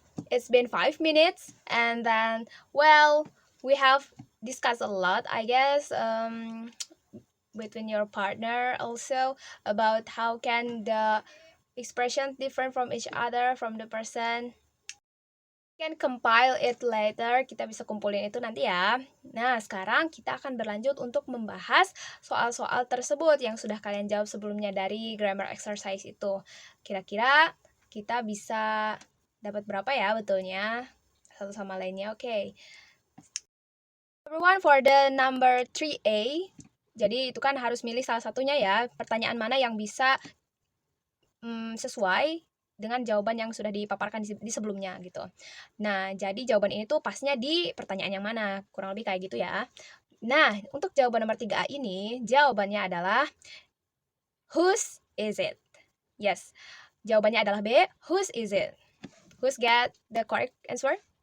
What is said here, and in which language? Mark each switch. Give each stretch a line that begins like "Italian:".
English: It's been 5 minutes and then, well, we have discussed a lot, I guess, between your partner also about how can the expressions different from each other, from the person. Can compile it later,
Indonesian: kita bisa kumpulin itu nanti ya. Nah, sekarang kita akan berlanjut untuk membahas soal-soal tersebut yang sudah kalian jawab sebelumnya dari grammar exercise itu. Kira-kira kita bisa dapat berapa ya betulnya? Satu sama lainnya, oke.
English: Everyone, for the number 3A,
Indonesian: jadi itu kan harus milih salah satunya ya. Pertanyaan mana yang bisa sesuai dengan jawaban yang sudah dipaparkan di sebelumnya gitu. Nah, jadi jawaban ini tuh pasnya di pertanyaan yang mana, kurang lebih kayak gitu ya. Nah, untuk jawaban nomor 3A ini, jawabannya adalah
English: whose is it?
Indonesian: Yes, jawabannya adalah B,
English: whose is it? Who's get the correct answer?